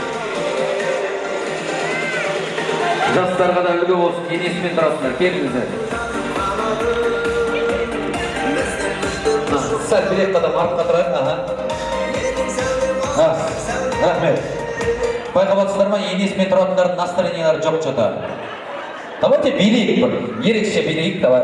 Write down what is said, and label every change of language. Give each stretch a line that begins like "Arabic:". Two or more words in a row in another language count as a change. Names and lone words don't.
Kazakh: Жастарға да үлгі болсын, енесімен тұратындар. Келіңіздер. Сәл білек қадам артқа тұрайық. Рахмет. Байқап отырсыздар ма, енесімен тұратындардың настроениялары жоқ что-то. Давайте билейік бір, ерекше билейік, давай.